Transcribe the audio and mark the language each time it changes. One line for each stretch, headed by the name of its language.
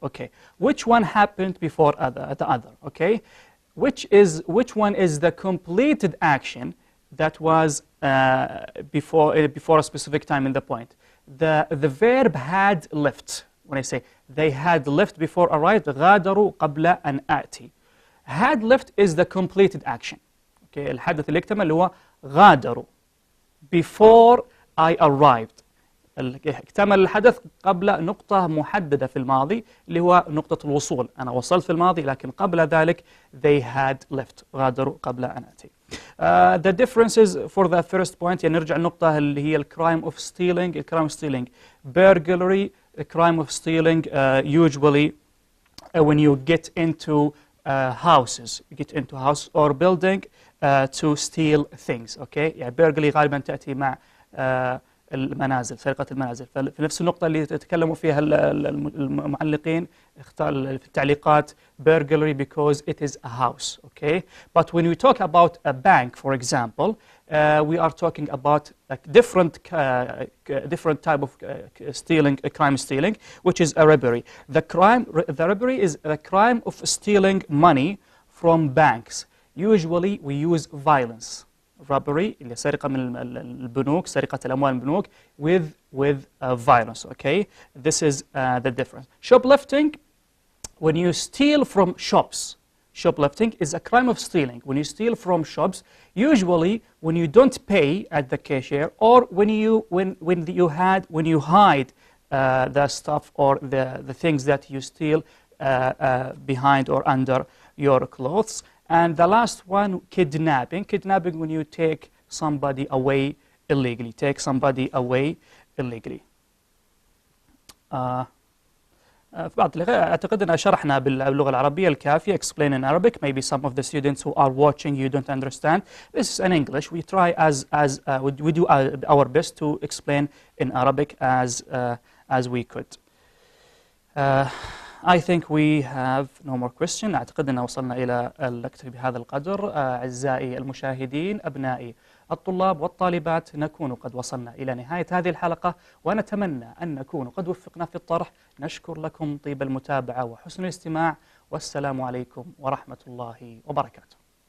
English: Okay, which one happened before the other? Okay, which one is the completed action that was before a specific time in the point? The verb had left. When I say they had left before arrived,
Arabic: غادروا قبل أن آتي.
English: Had left is the completed action.
Arabic: Okay, الحدث اللي اكتمل اللي هو غادروا
English: before I arrived.
Arabic: اكتمل الحدث قبل نقطة محددة في الماضي اللي هو نقطة الوصول. أنا وصلت في الماضي لكن قبل ذلك
English: they had left.
Arabic: غادروا قبل أن آتي.
English: The differences for the first point،
Arabic: يعني نرجع النقطة اللي هي
English: crime of stealing. crime of stealing burglary. crime of stealing usually when you get into houses, you get into house or building to steal things.
Arabic: Okay, يعني burglary غالبا تأتي مع المنازل، سرقة المنازل. ففي نفس النقطة اللي تتكلموا فيها المعلقين اختار في التعليقات burglary
English: because it is a house. Okay, but when we talk about a bank, for example, we are talking about like different type of stealing, crime stealing, which is a robbery. The robbery is a crime of stealing money from banks. Usually we use violence.
Arabic: Robbery اللي سرقة من البنوك، سرقة الأموال من البنوك
English: with violence. Okay, this is the difference. Shoplifting, when you steal from shops. Shoplifting is a crime of stealing. When you steal from shops, usually when you don't pay at the cashier or when you hide the stuff or the things that you steal behind or under your clothes. And the last one, kidnapping. Kidnapping when you take somebody away illegally. Take somebody away illegally.
Arabic: في بعض أعتقد أن شرحنا باللغة العربية الكافية
English: explain in Arabic. Maybe some of the students who are watching you don't understand. This is in English. We try we do our best to explain in Arabic as we could. I think we have no more question.
Arabic: أعتقد أن وصلنا إلى اللقطة بهذا القدر. أعزائي المشاهدين، أبنائي الطلاب والطالبات، نكون قد وصلنا إلى نهاية هذه الحلقة، ونتمنى أن نكون قد وفقنا في الطرح. نشكر لكم طيب المتابعة وحسن الاستماع، والسلام عليكم ورحمة الله وبركاته.